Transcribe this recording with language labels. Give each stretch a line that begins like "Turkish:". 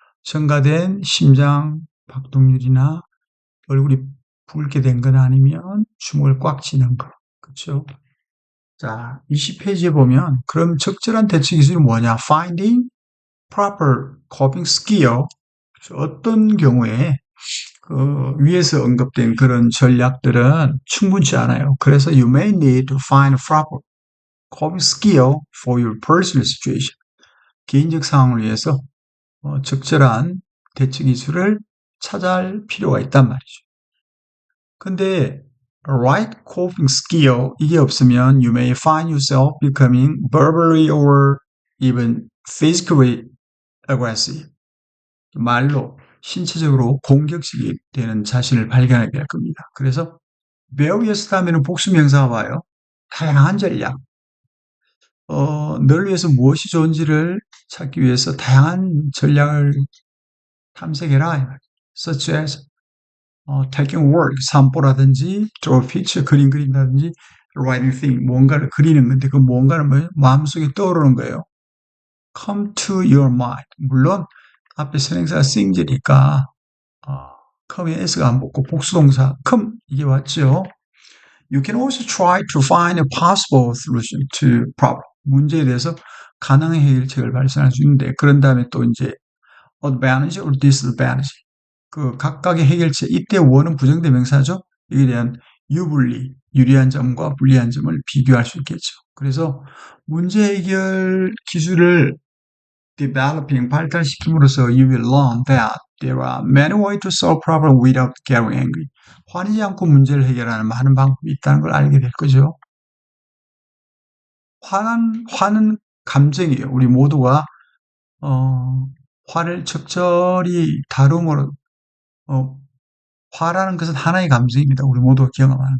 Korean: 첨가된 심장 박동률이나 얼굴이 붉게 된 거나 아니면 주먹을 꽉 쥐는 거. 그렇죠? 자, 20페이지에 보면 그럼 적절한 대처 기술이 뭐냐?
English: Finding proper coping skill.
Korean: 어떤 경우에 그 위에서 언급된 그런 전략들은 충분치 않아요.
English: 그래서 you may need to find a proper coping skill for your personal situation.
Korean: 개인적 상황을 위해서 적절한 대처 기술을 찾아할 필요가 있단 말이죠. 근데
English: right coping skill
Korean: 이게 없으면
English: you may find yourself becoming verbally or even physically aggressive.
Korean: 말로 신체적으로 공격적이 되는 자신을 발견하게 될 겁니다. 그래서 various 다음에는 복수명사가 와요. 다양한 전략. 널 위해서 무엇이 좋은지를 찾기 위해서 다양한 전략을 탐색해라.
English: such as taking work,
Korean: 산보라든지
English: draw picture,
Korean: 그림 그린다든지
English: writing thing,
Korean: 뭔가를 그리는 건데 그 뭔가는 뭐예요? 마음속에 떠오르는 거예요.
English: come to your mind.
Korean: 물론 앞에 선행사가 sing제니까 come에 s가 안 붙고 복수동사 come 이게 왔죠.
English: You can also try to find a possible solution to problem.
Korean: 문제에 대해서 가능한 해결책을 발견할 수 있는데 그런 다음에 또 이제
English: advantage or disadvantage.
Korean: 그 각각의 해결책, 이때 원은 부정대명사죠. 이에 대한 유불리, 유리한 점과 불리한 점을 비교할 수 있겠죠. 그래서 문제 해결 기술을
English: developing,
Korean: 발달시킴으로써
English: you will learn that there are many ways to solve problems without getting angry.
Korean: 화내지 않고 문제를 해결하는 많은 방법이 있다는 걸 알게 될 거죠. 화는 감정이에요. 우리 모두가 화를 적절히 다룸으로 화라는 것은 하나의 감정입니다. 우리 모두가 경험하는.